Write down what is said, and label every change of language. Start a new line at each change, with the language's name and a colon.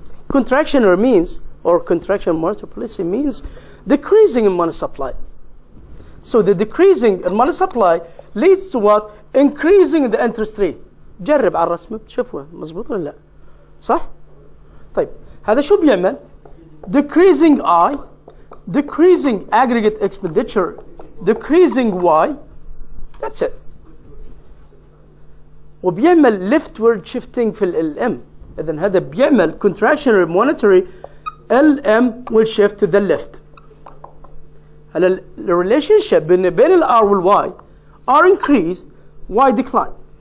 English: Contractionary means, or contractionary monetary policy means decreasing in money supply. So the decreasing in money supply leads to what? Increasing in the interest rate.
Arabic: جرب على الرسمة بتشوفوها مظبوط ولا لا؟ صح؟ طيب هذا شو بيعمل؟
English: Decreasing I, decreasing aggregate expenditure, decreasing Y. That's it.
Arabic: وبيعمل
English: leftward shifting
Arabic: في ال LM. إذن هذا بيعمل
English: contractionary monetary LM will shift to the left.
Arabic: هلا
English: the relationship
Arabic: بين ال R وال Y
English: are increased, Y decline.